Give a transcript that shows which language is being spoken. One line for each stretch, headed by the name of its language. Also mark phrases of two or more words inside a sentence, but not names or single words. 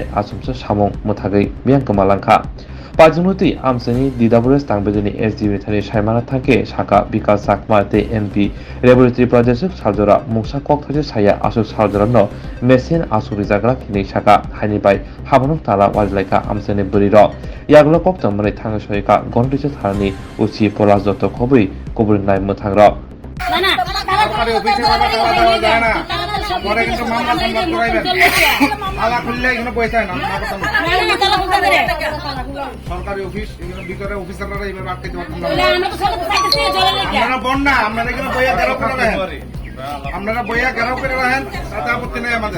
Kok Borok: asumsa samong muthagai miyang kamalangkha Pajunoti amsani DWS tangbedeni SDB thani saimana thangke saka bikas sakma te MP Laboratory Project saljora mungsa kok thaje saya asuk saljora no machine asuri jagra kini saka haini bai habonok tala wajlaika amsani buriro yaglo kok tamani thanga soika gondise tharni uchi polas joto khobri kobri nai muthagra
Bangla: সরকারি অফিসে কথা দেওয়া যায় না পরে কিন্তু মামলা টামলা করাইবেন তালা খুললে এখানে পয়সা না সরকারি অফিস এখানে ভিতরে অফিসাররা এভাবে আটকে দিতে পারতেন না আপনারা বন না আপনারা এখানে বইয়া গেরাও করে রাখেন আপনারা বইয়া গেরাও করে রাখেন তাতে আপত্তি নাই আমাদের